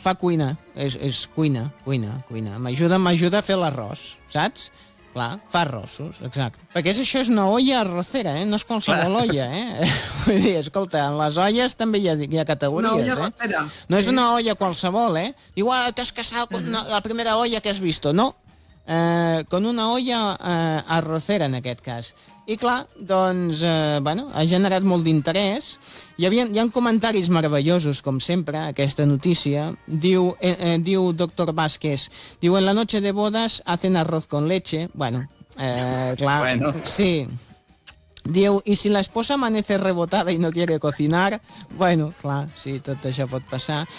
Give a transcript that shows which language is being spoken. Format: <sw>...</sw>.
<ca>Fa cuina, és cuina, m'ajuda a fer l'arròs, saps? Clar, fa arrossos, exacte. Perquè això és una olla arrossera, no és qualsevol olla, Vull dir, escolta, en les olles també hi ha categories, Una olla arrossera. No és una olla qualsevol, Diu, t'has casat amb la primera olla que</ca> <es>has visto.</es> <ca>No, con una olla arrossera, en aquest cas. I clar, doncs, ha generat molt d'interès. Hi ha comentaris meravellosos, com sempre, aquesta notícia. Diu doctor Vázquez, diu,</ca> <es>en la noche de bodas hacen arroz con leche.</es> <ca>Bueno, clar, bueno. Sí. Diu, i si</ca> <es>la esposa amanece rebotada</es> <ca>i</ca> <es>no quiere cocinar,</es> <ca>bueno, clar, sí, tot això pot passar.</ca>